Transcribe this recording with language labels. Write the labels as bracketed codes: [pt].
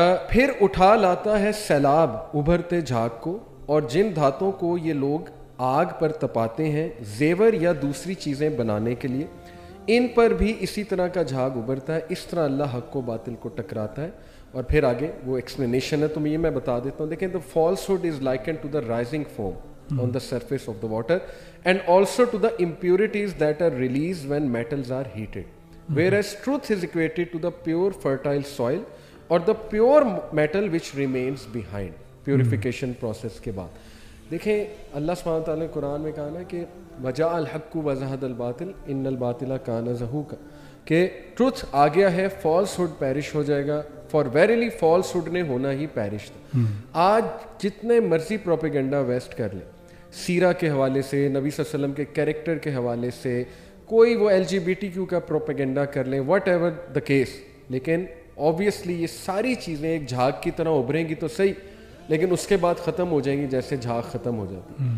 [ur] پھر اٹھا لاتا ہے سیلاب ابھرتے جھاگ کو، اور جن دھاتوں کو یہ لوگ آگ پر تپاتے ہیں زیور یا دوسری چیزیں بنانے کے لیے، ان پر بھی اسی طرح کا جھاگ ابھرتا ہے. اس طرح اللہ حق کو باطل کو ٹکراتا ہے. اور پھر آگے وہ ایکسپلینیشن ہے، تو یہ میں بتا دیتا ہوں. [en] دیکھیں the falsehood is likened to the rising foam on the surface of the water and also to the impurities that are released when metals are heated, whereas truth is equated to the pure fertile soil or the pure metal which remains behind purification process کے بعد. [ur] دیکھیں اللہ سبحانہ تعالیٰ نے قرآن میں کہا نا کہ [ar] وجاء الحق وزہق الباطل ان الباطل کان زہوقا، [ur] کہ ٹروتھ آ گیا ہے، فالس ہوڈ پیرش ہو جائے گا. [en] for verily falsehood [ur] نے ہونا ہی پیرش تھا. آج جتنے مرضی پروپیگنڈا ویسٹ کر لیں، سیرہ کے حوالے سے، نبی صلی اللہ علیہ وسلم کے کیریکٹر کے حوالے سے، کوئی وہ LGBT کا پروپیگنڈا کر لیں، [en] whatever the case, [ur] لیکن آبویسلی یہ ساری چیزیں ایک جھاگ کی طرح ابھریں گی تو صحیح، لیکن اس کے بعد ختم ہو جائیں گی جیسے جھاگ ختم ہو جاتی.